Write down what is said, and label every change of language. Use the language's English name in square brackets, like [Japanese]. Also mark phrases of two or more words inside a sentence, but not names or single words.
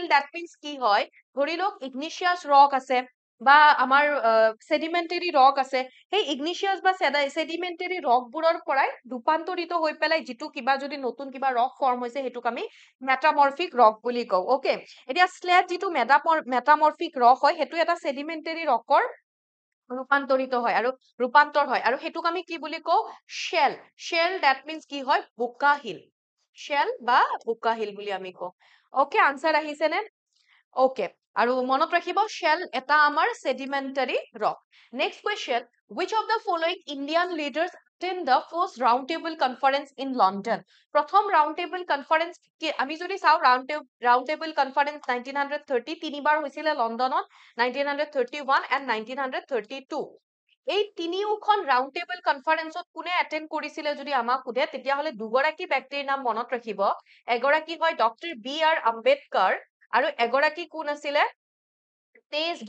[English] that means [Assamese] কি হয় ধৰি লওক [English] igneous rock [Assamese] আছে বা আমাৰ [English] sedimentary rock [Assamese] আছে সেই igneous বা সেডিমেন্টাৰী ৰকবোৰৰ পৰাই ৰূপান্তৰিত হৈ পেলাই যিটো কিবা যদি নতুন কিবা ৰক ফৰ্ম হৈছে সেইটোক আমি [English] metamorphic rock [Assamese] বুলি কওঁ ওকে এতিয়া স্লেট যিটো [English] metamorphic rock [Assamese] হয় সেইটো এটা [English] sedimentary rock [Assamese] ৰূপান্তৰিত হয় আৰু ৰূপান্তৰ হয় আৰু সেইটোক আমি কি বুলি কওঁ শেল [English] that means [Assamese] কি হয় বোকা হিল শেল বা বোকা হিল বুলি আমি কওঁ [English] okay answer [Assamese] আহিছে নে ওকে আৰু মনত ৰাখিব শেল এটা আমাৰ [English] sedimentary rock next question which of the following Indian leaders attend the first round table conference in London [Assamese] প্ৰথম [English] round table conference [Assamese] কি আমি যদি চাও [English] round table conference [Assamese] 1930 তিনিবাৰ হৈছিলে লণ্ডনত [English] 1931 and 1932 [Assamese] এই তিনিওখন [English] round table conference [Assamese] কোনে এটেন্ড কৰিছিলে যদি আমাক সোধে তেতিয়াহলে দুগৰাকী ব্যক্তিৰ নাম মনত ৰাখিব এগৰাকী হয় ডক্টৰ বি আৰ আম্বেদকাৰ আৰু এগৰাকী কোন আছিলে তেজ